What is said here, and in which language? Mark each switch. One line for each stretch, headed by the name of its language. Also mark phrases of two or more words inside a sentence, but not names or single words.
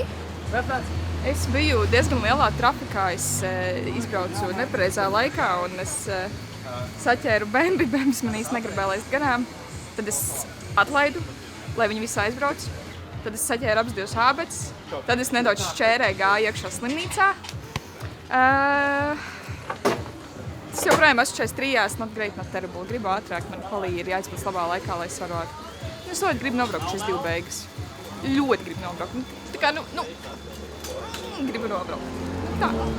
Latvian: Es biju diezgan lielā trafikā, es izbraucu nepareizā laikā un es saķēru Bembi, Bembis man īsti negribēja laist garām. Tad es atlaidu, lai viņi visi aizbrauc. Tad es saķēru abas 2 ābeces. Tad es nedaudz šķērēju gāju iekšā slimnīcā. Es joprojām esmu 43,
English: not great, not terrible.
Latvian: Gribu ātrāk, man palīgi ir jāizpēc labā laikā, lai es varu Es ļoti gribu nobraukt šīs 2 beigas. Ļoti gribu nobraukt. Tā kā, gribu nobraukt. Tā.